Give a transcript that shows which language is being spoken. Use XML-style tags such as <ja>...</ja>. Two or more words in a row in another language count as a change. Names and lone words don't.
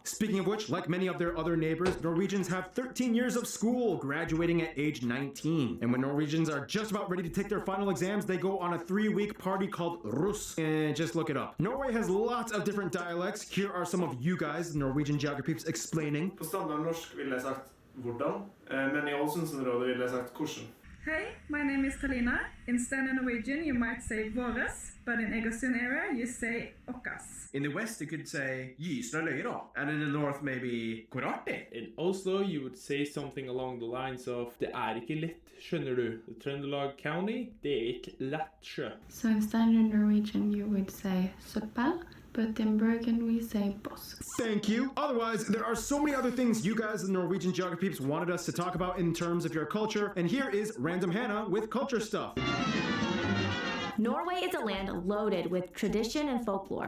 <en>Speaking of which, like many of their other neighbors, Norwegians have 13 years of school, graduating at age 19. And when Norwegians are just about ready to take their final exams, they go on a 3-week party called Russ. And just look it up. Norway has lots of different dialects. Here are some of you guys, Norwegian geographers, explaining.</en> <no>På standardnorsk ville jeg sagt hvordan, men I Ålesundsområdet ville jeg sagt hvordan.</no> <en>Hey, my name is Talina. In standard Norwegian, you might say våres, but in Egersund area, you say okkas. In the west, you could say</en> <no>gysna løyra,</no> <en>and in the north, maybe korarti. In Oslo, you would say something along the lines of</en> <no>det ikke lett, skjønner du. Trøndelag County, det ikke lett sjø.</no> <en>So in standard Norwegian, you would say søppel, but in Bergen, we say boss. Thank you. Otherwise, there are so many other things you guys, the Norwegian geography peeps, wanted us to talk about in terms of your culture, and here is Random Hannah with culture stuff. Norway is a land loaded with tradition and folklore.</en>